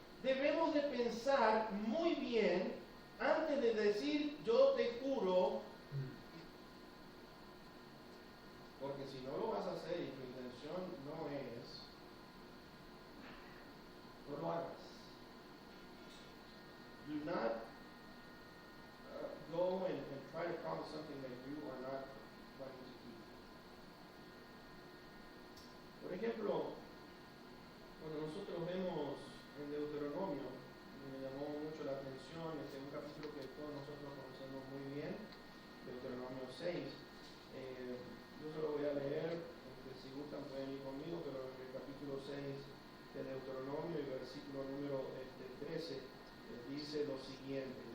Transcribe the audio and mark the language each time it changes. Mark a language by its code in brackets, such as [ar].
[es] debemos de pensar muy bien antes de decir yo te juro, porque si no lo vas a hacer y tu intención no es, no lo hagas. [en] Do not go and try to promise something that you are not going to keep. [es] Por ejemplo, cuando nosotros vemos en Deuteronomio, me llamó mucho la atención un capítulo que todos nosotros conocemos muy bien, Deuteronomio 6. Yo se lo voy a leer, si gustan pueden ir conmigo, pero en el capítulo 6 de Deuteronomio y versículo número 13 dice lo siguiente.